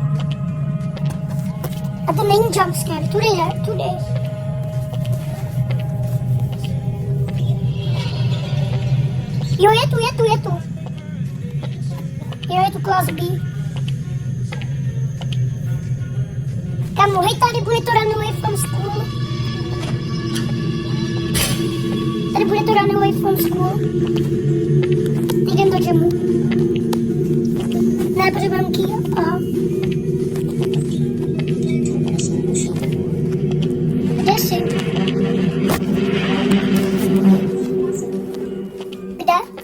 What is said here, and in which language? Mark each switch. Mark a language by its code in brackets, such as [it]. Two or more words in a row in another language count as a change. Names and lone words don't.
[cs] A to není jumpscare, tudy. Jo, je tu. Jo, je tu [en] class B. [cs] Kamu, hej, tady bude to [en] run away from school. [cs] Tady bude to [en] run away from school. [cs] Jdem do gymu. Ne, protože mám key. Aha. Kde jsi? Kde?